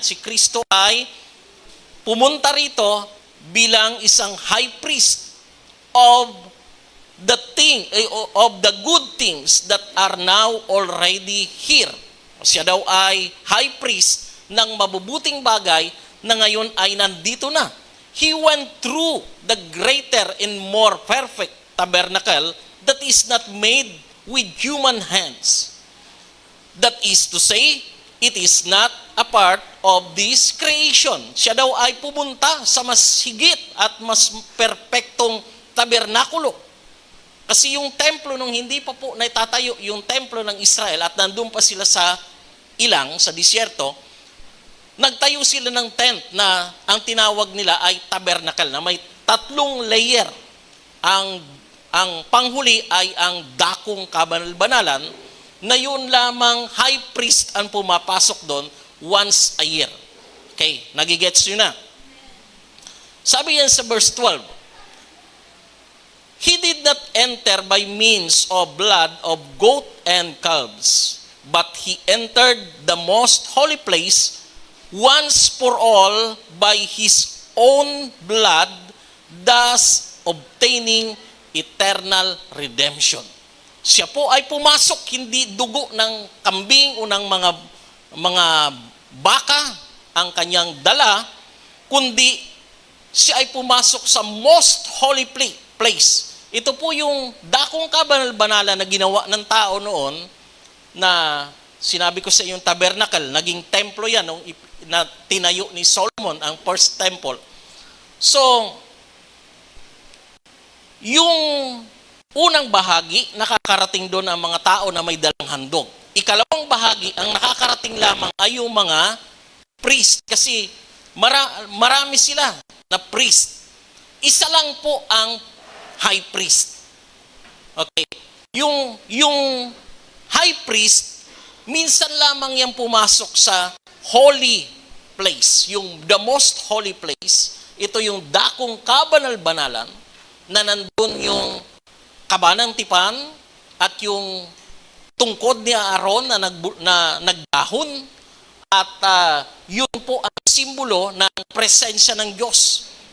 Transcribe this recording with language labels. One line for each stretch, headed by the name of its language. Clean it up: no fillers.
Filipino: Si Kristo ay pumunta rito bilang isang
English: high priest of the good things that are now already here.
Filipino: Siya daw ay high priest ng mabubuting bagay na ngayon ay nandito na.
English: He went through the greater and more perfect tabernacle that is not made with human hands. That is to say, it is not a part of this creation.
Filipino: Siya daw ay pumunta sa mas higit at mas perpektong tabernakulo. Kasi yung templo nung hindi pa po naitatayo yung templo ng Israel at nandun pa sila sa ilang, sa disyerto, nagtayo sila ng tent na ang tinawag nila ay tabernacle na may 3 layer. Ang panghuli ay ang dakong kabanal-banalan na yun lamang high priest ang pumapasok doon
English: once a year.
Filipino: Okay, nagigets nyo na. Sabi yan sa
English: verse 12, He did not enter by means of blood of goat and calves, but he entered the most holy place once for all by his own blood, thus obtaining eternal redemption.
Filipino: Siya po ay pumasok, hindi dugo ng kambing o ng mga baka ang kanyang dala, kundi siya ay pumasok sa most holy place. Ito po yung dakong kabanal-banalan na ginawa ng tao noon na sinabi ko sa yung tabernacle, naging templo yan na tinayo ni Solomon, ang first temple. So, yung Unang bahagi, nakakarating doon ang mga tao na may dalang handog. Ikalawang bahagi, ang nakakarating lamang ay yung mga priest. Kasi marami sila na priest. Isa lang po ang high priest. Okay. Yung high priest, minsan lamang yan pumasok sa holy place. Yung
English: the most holy place.
Filipino: Ito yung dakong kabanal-banalan na nandun yung kabanang tipan at yung tungkod ni Aaron na nagdahon at yun po ang simbolo ng presensya ng Diyos.